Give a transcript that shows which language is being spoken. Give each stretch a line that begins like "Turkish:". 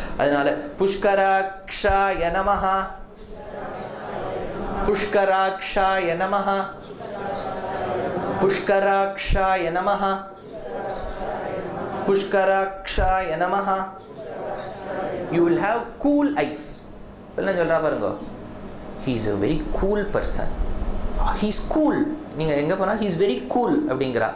Tamil: அதனால புஷ்கராக்ஷாய நமஹ, புஷ்கராக்ஷாய நமஹ, புஷ்கராக்ஷாய நமஹ, புஷ்கராக்ஷாய நமஹ.
English: You will have cool eyes.
Tamil: என்ன சொல்றா பாருங்க,
English: he is a very cool person. He is cool.
Tamil: நீங்கள் எங்கே போனால்
English: he is very cool
Tamil: அப்படிங்கிறா.